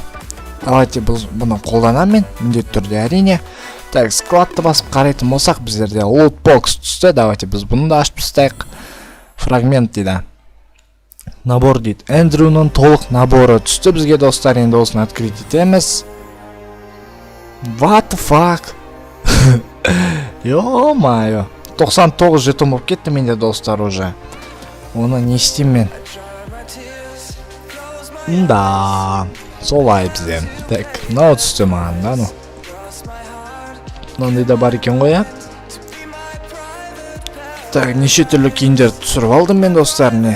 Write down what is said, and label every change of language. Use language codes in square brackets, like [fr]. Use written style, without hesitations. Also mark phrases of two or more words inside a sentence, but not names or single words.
[kk] Давайте бұны қолданам мен. Міндетті түрде әрине. Так, складты басып қарайтын болсақ, біздерде лутбокс түсті. Давайте біз бұны да ашып тастайық. Фрагмент дейді. Набор дейді. Эндрюның толық наборы түсті бізге достар. Енді осыны открыть етеміз. [en] What the fuck? [ru] Йо-майо. [kk] 99 жетім болып кетті менде достар уже. Оны не істеймін мен? Да, солай бізде. Так, мынау түсті маған да, ну. Мынандай да бар екен ғой, Так, неше түрлі киімдер түсіріп алдым мен достар, не.